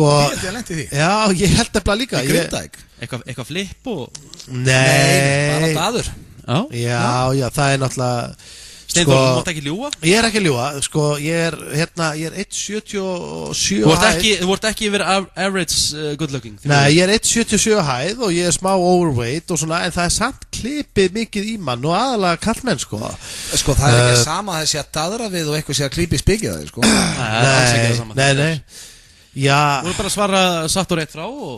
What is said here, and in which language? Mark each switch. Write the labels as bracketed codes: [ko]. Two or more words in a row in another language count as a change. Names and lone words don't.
[is] ég lendi því. Já, ég held nefnilega líka í Grindavík eitthvað flip og nei, bara daður já, það er náttúrulega Steinþór, þú mátt ekki ljúga? Ég er ekki að ljúga, sko, ég er 1,77 Þú ert ekki yfir [en] average good looking? [is] Nei, ég er 1,77 hæð og ég er smá overweight og svona, en það er samt klipið mikið í mann og aðalega kallmenn, sko. Sko, það er ekki sama að það sé að daðra við og eitthvað sé að klípi spikið það, sko. Nei. Já. Þú er bara að svara satt og rétt frá og...